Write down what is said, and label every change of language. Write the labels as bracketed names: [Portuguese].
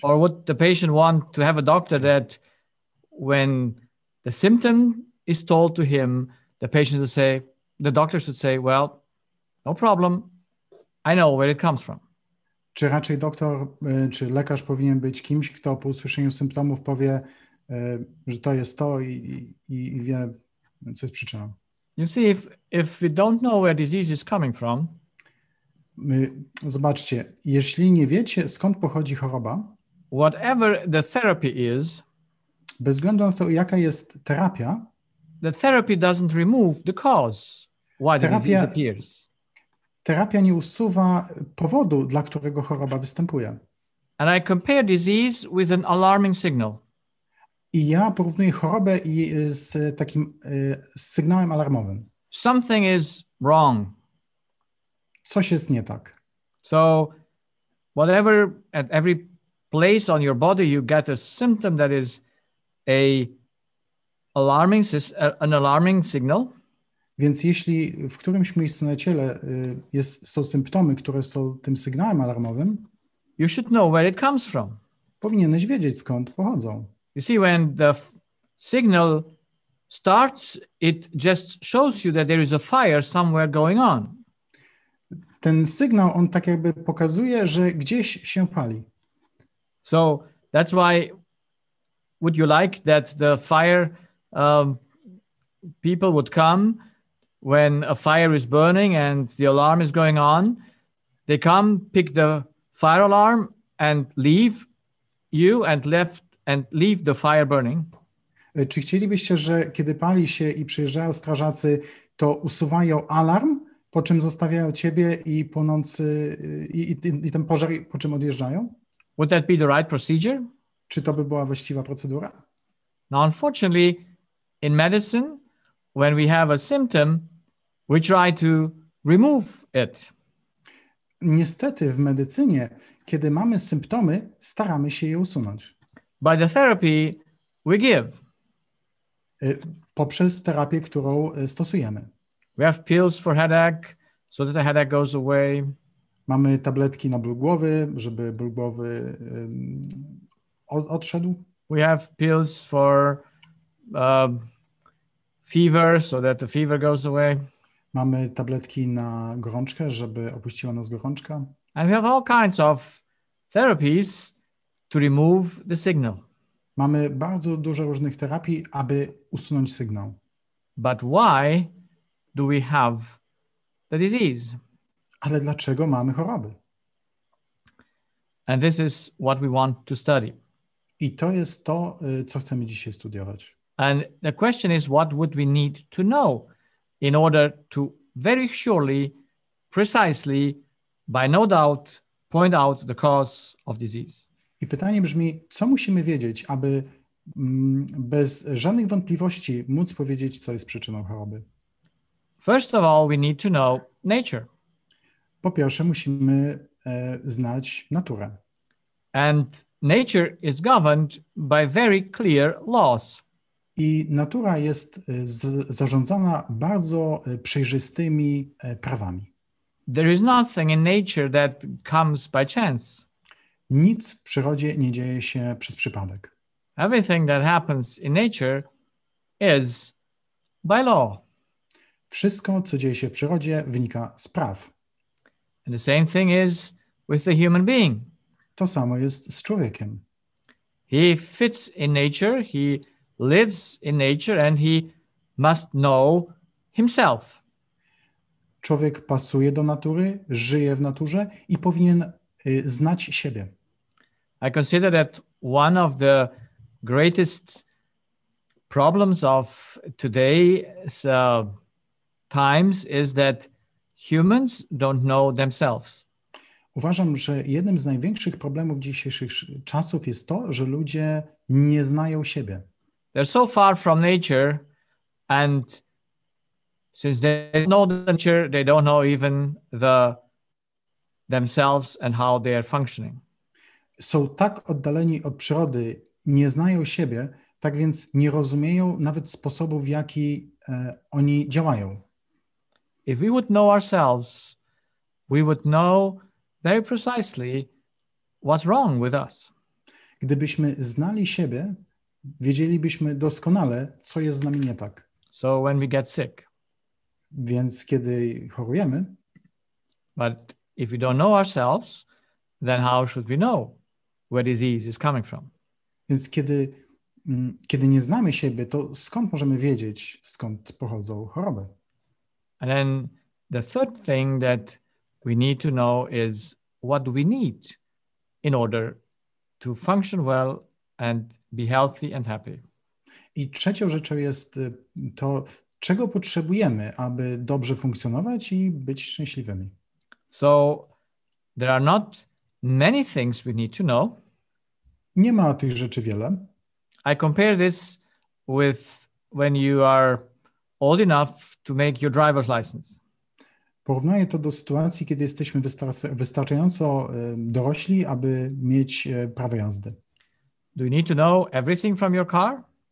[English] Or would the patient want to have a doctor that when the symptom is told to him, the doctor should say, well, no problem, I know where it comes from. [Polish] Czy raczej czy lekarz powinien być kimś, kto po usłyszeniu symptomów powie, że to jest to i wie, co jest przyczyną? [English] You see, if we don't know where disease is coming from, [Polish] zobaczcie, jeśli nie wiecie, skąd pochodzi choroba, [English] whatever the therapy is, [Polish] bez względu na to, jaka jest terapia, [English] the therapy doesn't remove the cause why the disease appears. [Polish] Terapia nie usuwa powodu, dla którego choroba występuje. [English] And I compare disease with an alarming signal. [Polish] I ja porównuję chorobę z takim sygnałem alarmowym. [English] Something is wrong. [Polish] Coś jest nie tak. [English] So whatever, at every place on your body you get a symptom that is an alarming signal. [Polish] Więc jeśli w którymś miejscu na ciele są symptomy, które są tym sygnałem alarmowym, [English] you should know where it comes from. [Polish] Powinieneś wiedzieć, skąd pochodzą. [English] You see, when the signal starts, it just shows you that there is a fire somewhere going on. [Polish] Ten sygnał, on tak jakby pokazuje, że gdzieś się pali. [English] So that's why would you like that the fire people would come when a fire is burning and the alarm is going on. They come, pick the fire alarm and leave you and leave the fire burning. [Polish] Czy chcielibyście, że kiedy pali się i przyjeżdżają strażacy, to usuwają alarm, po czym zostawiają ciebie i płonący i ten pożar, po czym odjeżdżają? [English] Would that be the right procedure? [Polish] Czy to by była właściwa procedura? [English] Now, unfortunately, in medicine, when we have a symptom, we try to remove it. [Polish] Niestety w medycynie, kiedy mamy symptomy, staramy się je usunąć. [English] By the therapy we give. [Polish] Poprzez terapię, którą stosujemy. [English] We have pills for headache, so that the headache goes away. [Polish] Mamy tabletki na ból głowy, żeby ból głowy odszedł. [English] We have pills for fever, so that the fever goes away. [Polish] Mamy tabletki na gorączkę, żeby opuściła nas gorączka. [English] And we have all kinds of therapies to remove the signal. [Polish] Mamy bardzo dużo różnych terapii, aby usunąć sygnał. [English] But why do we have the disease? [Polish] Ale dlaczego mamy choroby? [English] And this is what we want to study. [Polish] I to jest to, co chcemy dzisiaj studiować. [English] And the question is, what would we need to know in order to very surely, precisely, by no doubt, point out the cause of disease? [Polish] I pytanie brzmi, co musimy wiedzieć, aby bez żadnych wątpliwości móc powiedzieć, co jest przyczyną choroby? [English] First of all, we need to know nature. [Polish] Po pierwsze, musimy znać naturę. [English] And nature is governed by very clear laws. [Polish] I natura jest zarządzana bardzo przejrzystymi prawami. [English] There is nothing in nature that comes by chance. [Polish] Nic w przyrodzie nie dzieje się przez przypadek. [English] Everything that happens in nature is by law. [Polish] Wszystko, co dzieje się w przyrodzie, wynika z praw. [English] And the same thing is with the human being. [Polish] To samo jest z człowiekiem. [English] He fits in nature, he lives in nature, and he must know himself. [Polish] Człowiek pasuje do natury, żyje w naturze i powinien znać siebie. [English] I consider that one of the greatest problems of today's times is that humans don't know themselves. [Polish] Uważam, że jednym z największych problemów dzisiejszych czasów jest to, że ludzie nie znają siebie. [English] They're so far from nature, and since they know the nature, they don't know even themselves and how they are functioning. [Polish] Są tak oddaleni od przyrody, nie znają siebie, tak więc nie rozumieją nawet sposobu, w jaki oni działają. [English] If we would know ourselves, we would know very precisely what's wrong with us. [Polish] Gdybyśmy znali siebie, wiedzielibyśmy doskonale, co jest z nami nie tak. [English] So when we get sick. [Polish] Więc kiedy chorujemy, [English] But if we don't know ourselves, then how should we know where disease is coming from? [Polish] Więc kiedy nie znamy siebie, to skąd możemy wiedzieć, skąd pochodzą choroby? [English] And then the third thing that we need to know is what do we need in order to function well and be healthy and happy. [Polish] I trzecią rzeczą jest to, czego potrzebujemy, aby dobrze funkcjonować i być szczęśliwymi. [English] So there are not many things we need to know. [Polish] Nie ma tych rzeczy wiele. [English] I compare this with when you are old enough to make your driver's license. [Polish] Porównuję to do sytuacji, kiedy jesteśmy wystarczająco dorośli, aby mieć prawo jazdy. [English] Do you need to know everything from your car?